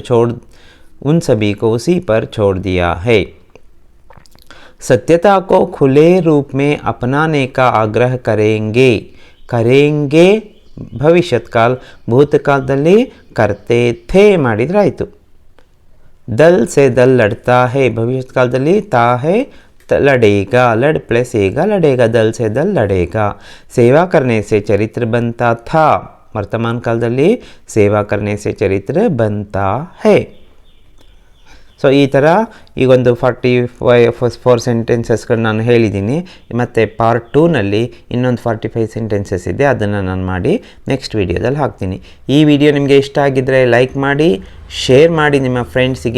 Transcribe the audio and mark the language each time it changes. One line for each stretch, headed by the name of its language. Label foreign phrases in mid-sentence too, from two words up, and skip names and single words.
Hindi: उन सभी को उसी पर छोड़ दिया है. सत्यता को खुले रूप में अपनाने का आग्रह करेंगे
Kannada: ಭವಿಷ್ಯತ್ ಕಾಲ. ಭೂತಕಾಲದಲ್ಲಿ
Hindi: करते थे
Kannada: ಮಾಡಿದ್ರೆ ಆಯಿತು.
Hindi: दल से दल लड़ता है.
Kannada: ಭವಿಷ್ಯತ್ ಕಾಲದಲ್ಲಿ
Hindi: ता है लड़ेगा. लड़ प्लस एगा लड़ेगा. दल से दल लड़ेगा. सेवा करने से चरित्र बनता था. वर्तमान कालದಲ್ಲಿ ಸೇವಾ करने से चरित्र बनता है.
Kannada: ಸೊ ಈ ಥರ ಈಗೊಂದು 44 ಸೆಂಟೆನ್ಸಸ್ಗಳು ನಾನು ಹೇಳಿದ್ದೀನಿ. ಮತ್ತು ಪಾರ್ಟ್ 2ನಲ್ಲಿ ಇನ್ನೊಂದು 45 ಸೆಂಟೆನ್ಸಸ್ ಇದೆ, ಅದನ್ನು ನಾನು ಮಾಡಿ ನೆಕ್ಸ್ಟ್ ವೀಡಿಯೋದಲ್ಲಿ ಹಾಕ್ತೀನಿ. ಈ ವಿಡಿಯೋ ನಿಮಗೆ ಇಷ್ಟ ಆಗಿದ್ದರೆ ಲೈಕ್ ಮಾಡಿ, ಶೇರ್ ಮಾಡಿ ನಿಮ್ಮ ಫ್ರೆಂಡ್ಸಿಗೆ.